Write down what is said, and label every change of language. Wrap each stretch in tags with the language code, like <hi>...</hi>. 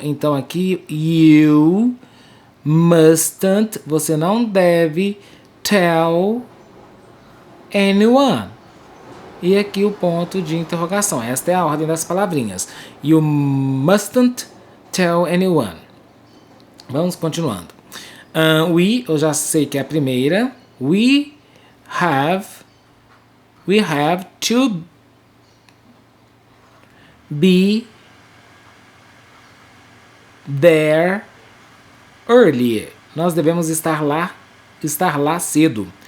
<pt>Então aqui, you mustn't, você não deve tell anyone. E aqui o ponto de interrogação. Esta é a ordem das palavrinhas.</pt> <en>You mustn't tell anyone. Vamos continuando.</en> <pt>We, eu já sei que é a primeira.</pt> <en>We have to be there early.</en> <pt>Nós devemos estar lá cedo.</pt>